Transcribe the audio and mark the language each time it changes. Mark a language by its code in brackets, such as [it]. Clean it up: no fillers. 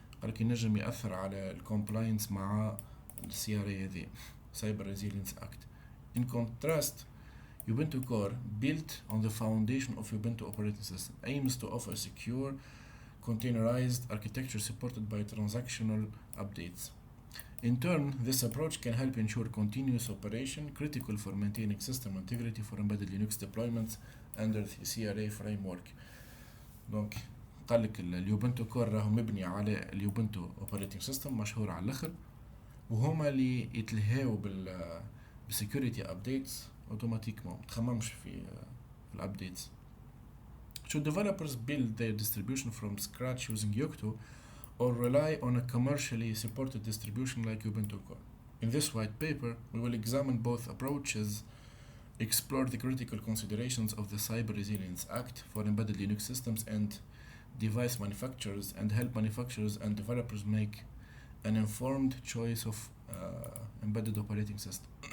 [ar] قالك ينجم يأثر على الكومبلاينس مع CRA هذه Cyber Resilience Act. [en] In contrast, Ubuntu Core, built on the foundation of Ubuntu operating system, aims to offer secure, containerized architecture supported by transactional updates. In turn, this approach can help ensure continuous operation, critical for maintaining system integrity for embedded Linux deployments under the CRA framework. [ar] Donc, قال لك اليوبنتو كور راهو مبني على اليوبنتو اوبريتنج سيستم مشهور على الاخر، وهما اللي يتلهاو بالسكيورتي ابديتس اوتوماتيكمون، ما تخممش في الابديتس. [en] Should developers build their distribution from scratch using Yocto or rely on a commercially supported distribution like Ubuntu Core? In this white paper, we will examine both approaches, explore the critical considerations of the Cyber Resilience Act for embedded Linux systems and device manufacturers, and help manufacturers and developers make an informed choice of embedded operating system.